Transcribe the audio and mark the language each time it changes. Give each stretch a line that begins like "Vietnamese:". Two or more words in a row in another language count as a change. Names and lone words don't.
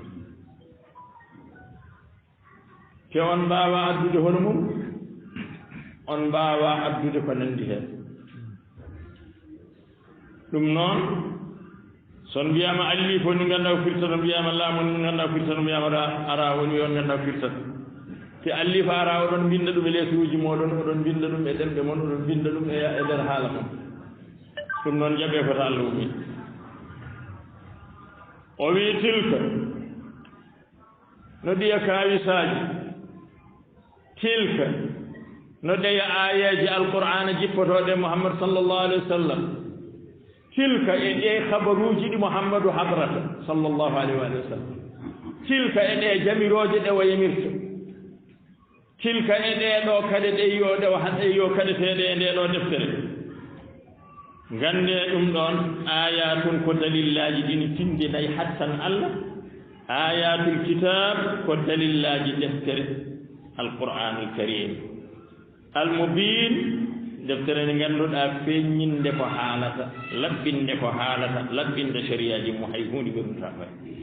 Fula: te on mbaawa addude hono mum on mbaawa addude ko nanndi heen ɗum noon son mbiyaama allif woni nganndaa ko firtata mbiyaama laam woni nganndaa ko firtata mbiyaama ara woni on nganndaa ko firtata te allif ara oɗon mbinda ɗum e leesuuji mooɗon oɗon mbinda ɗum e ɗemɗe mon oɗon mbinda ɗum e nder haala mon ɗum noon jaɓee ko to Allah ummi o wii tilka no ɗiya kaawisaaji tilka no ɗeya aayeeji alqur'ana jippotooɗe Muhammad
Arabic: صلى الله عليه وسلم
Fula: tilka e ɗe habaruuji ɗi Muhammadu habrata
Arabic: صلى الله عليه وسلم
Fula: tilka e ɗe jamirooje ɗe o yamirta tilka e ɗe ɗo kadi ɗe yo kadeteeɗe e nde ɗo deftere ngannde ɗum ɗon ayatun ko dalillaji ɗini tindinayi hattan Allah
Arabic: آيات الكتاب
Fula: ko dalillaji deftere
Arabic: القرآن الكريم المبين
Fula: deftere nde ngannduɗaa feññinde ko haalata laɓɓinde ko haalata laɓɓinde sariyaji mo hay hunde ɓernutaa fay